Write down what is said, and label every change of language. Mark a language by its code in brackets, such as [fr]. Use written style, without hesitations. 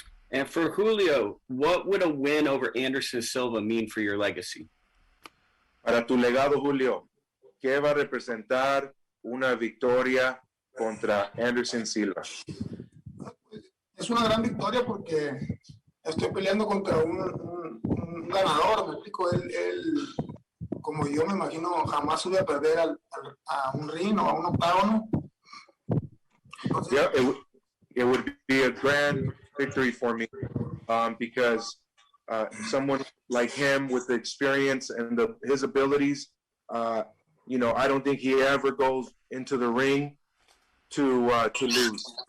[en] And for Julio, what would a win over Anderson Silva mean for your legacy? [es] Para tu legado, Julio, ¿qué va a representar una victoria contra Anderson Silva? Es una gran victoria porque estoy peleando contra un ganador, me explico, él, como yo me imagino, jamás voy a perder a un ring o a un octágono. Entonces, [en] yeah, it would be a grand victory for me because someone like him with the experience and his abilities, I don't think he ever goes into the ring to lose.